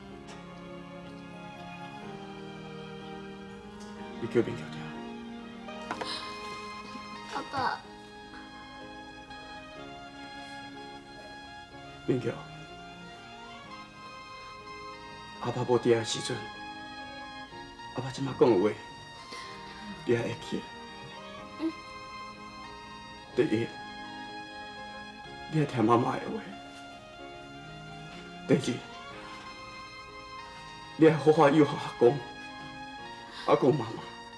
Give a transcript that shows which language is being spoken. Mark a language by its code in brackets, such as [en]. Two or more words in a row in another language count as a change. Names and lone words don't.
[nan] 你叫明桥听。阿爸，明桥，阿爸无伫的时阵，阿爸即马讲的话，你还会记得？第一，你要听妈妈的话；第二，你要好好友好阿公妈妈。